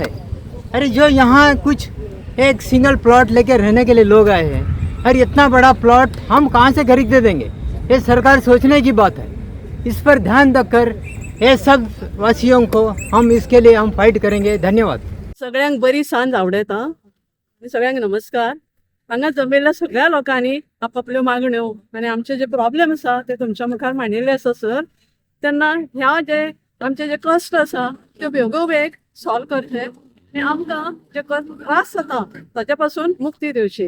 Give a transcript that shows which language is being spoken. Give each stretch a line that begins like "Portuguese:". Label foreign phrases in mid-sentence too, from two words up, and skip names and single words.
Hindi: अरे जो यहाँ कुछ एक सिंगल प्लॉट लेके रहने के लिए लोग आए हैं, अरे इतना बड़ा प्लॉट हम कहाँ से खरीद दे देंगे? ये सरकार सोचने की बात है. इस पर ध्यान रखकर ये सब वासियों को हम इसके लिए हम फाइट करेंगे. धन्यवाद.
Konkani: सगळ्यांक बरी सांज आवडेता. सगळ्यांक नमस्कार. हांगा जमिल्ल्या सगळ्या लोकांनी आपापल्यो मागण्यो आनी आमचे जे प्रॉब्लेम आसा ते तुमच्या मुखार मांडिल्ले आसा सर. तेन्ना ह्या जे आमचे जे कश्ट आसा ते बेगोबेग सॉल्व करचे आनी आमकां जे त्रास जाता ताचे पासून मुक्ती दिवची.